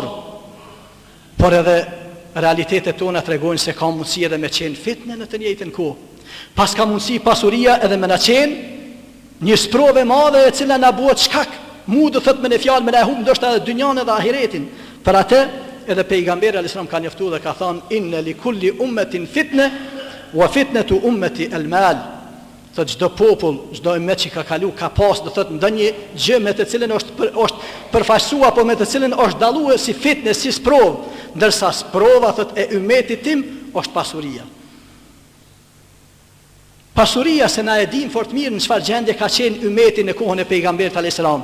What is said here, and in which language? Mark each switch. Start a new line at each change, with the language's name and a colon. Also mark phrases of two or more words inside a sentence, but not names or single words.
Albanian: Por edhe realitetet tona tregojnë se ka mundësi edhe me qenë fitne në të njëjtën kohë. Pas ka mundësi pasuria edhe me na qenë një sprove madhe e cila na bëhet shkak, mu do thot me në fjalë me na humb ndoshta edhe dynjan edhe ahiretin. Për atë edhe pejgamberi
Arabic: عليه السلام
Albanian: ka njoftuar dhe ka thënë
Arabic: إن لكل أمة فتنة وفتنة أمتي المال.
Albanian: Thot çdo popull, çdo ummet që ka kalu ka pas do thot ndonjë gjë me të cilën është përfaqësuar apo me të cilën është dalluar si fitne, si sprov, ndërsa sprova thot e ummetit tim është pasuria. Pasuria se na e dim fort mirë në çfarë gjendje ka qenë ummeti në kohën e pejgamberit
Arabic: عليه السلام.